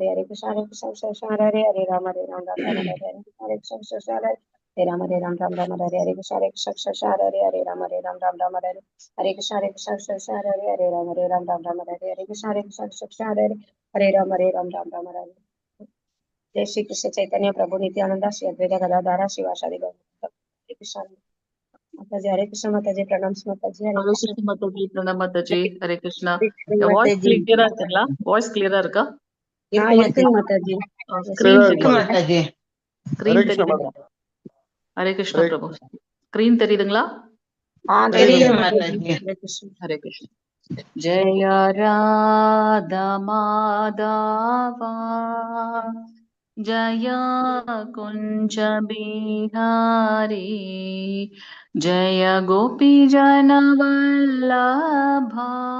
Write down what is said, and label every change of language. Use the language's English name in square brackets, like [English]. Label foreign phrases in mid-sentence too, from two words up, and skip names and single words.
[Sanskrit] हरे कृष्ण कृष्ण हरे हरे राम राम राम हरे हरे कृष्ण हरे हरे राम राम राम हरे हरे कृष्ण कृष्ण हरे हरे राम राम राम हरे हरे कृष्ण कृष्ण हरे हरे राम राम राम हरे हरे कृष्ण कृष्ण हरे हरे राम राम राम हरे जय श्री कृष्ण चैतन्य प्रभु नित्यानंद श्री अद्वैत गदाधर शिवासादि गौर हरे कृष्ण [Hindi] माता जी प्रणाम माता जी [Sanskrit] हरे Hare कृष्ण [Hindi] कृष्ण माताजी, प्रणाम माताजी, हरे कृष्ण. [English] Your voice [Hindi] माता जी [Tamil] clear இருக்குங்களா? [English] Voice clear [Tamil] இருக்கா? हाँ இருக்குங்க [Hindi] माता जी [Tamil] Screen [Hindi] माता जी. [Tamil] screen தெரியுதுங்களா? [Sanskrit] हरे कृष्ण प्रभु. [Tamil] Screen தெரியுதுங்களா? [Hindi] हाँ [Tamil] தெரியுது தெரியுது माता மாதா [Hindi] जी [Tamil] ஜி. [Sanskrit] हरे कृष्ण हरे कृष्ण. जय राधा माधव जय कुंज बिहारी जय गोपी जन वल्लभ